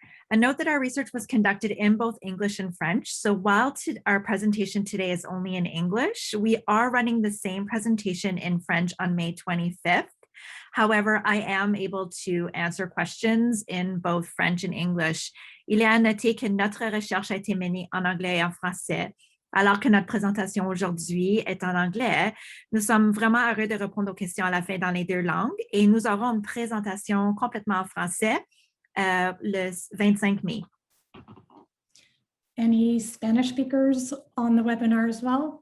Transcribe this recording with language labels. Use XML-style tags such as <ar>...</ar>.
<en>A note that our research was conducted in both English and French. So while our presentation today is only in English, we are running the same presentation in French on May 25th. However, I am able to answer questions in both French and English.</en> <fr>Il est à noter que notre recherche a été menée en anglais et en français. Alors que notre présentation aujourd'hui est en anglais, nous sommes vraiment heureux de répondre aux questions à la fin dans les deux langues et nous aurons une présentation complètement en français le 25 mai.</fr> <en>Any Spanish speakers on the webinar as well?</en>